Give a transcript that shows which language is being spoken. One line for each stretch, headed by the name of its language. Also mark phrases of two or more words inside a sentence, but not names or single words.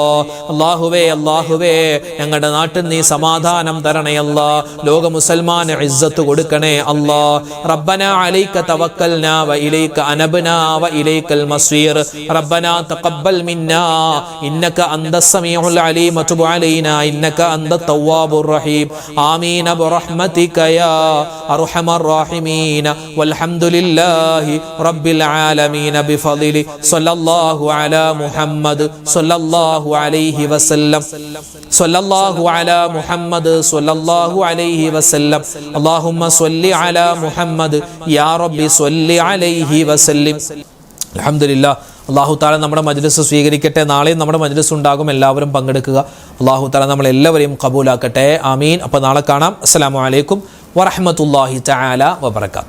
Malayalam: അല്ലാഹുവേ ഞങ്ങളുടെ നാട്ടിൽ നീ സമാധാനം തരണേ അല്ലാ. ലോക മുസൽമാന് ഇസ്സത്ത് കൊടുക്കണേ അല്ലാ.
Arabic: ربنا عليك توكلنا وإليك أنبنا وإليك المصير. ربنا تقبل منا إنك أنت السميع العليم وتب علينا إنك أنت التواب الرحيم آمين برحمتك يا أرحم الراحمين والحمد لله رب العالمين بفضل صلى الله على محمد صلى الله عليه وسلم صلى الله على محمد صلى الله عليه وسلم اللهم صل على محمد يا رب صل عليه وسلم الحمد لله. الله تعالى
Malayalam: നമ്മുടെ മജ്ലിസ് സ്വീകരിക്കട്ടെ. നാളെയും നമ്മുടെ മജ്ലിസ് ഉണ്ടാകും, എല്ലാവരും പങ്കെടുക്കുക.
Arabic: الله تعالى
Malayalam: നമ്മളെല്ലാവരെയും കബൂലാക്കട്ടെ. ആമീൻ. അപ്പോൾ നാളെ കാണാം.
Arabic: السلام عليكم ورحمة الله تعالى وبركاته.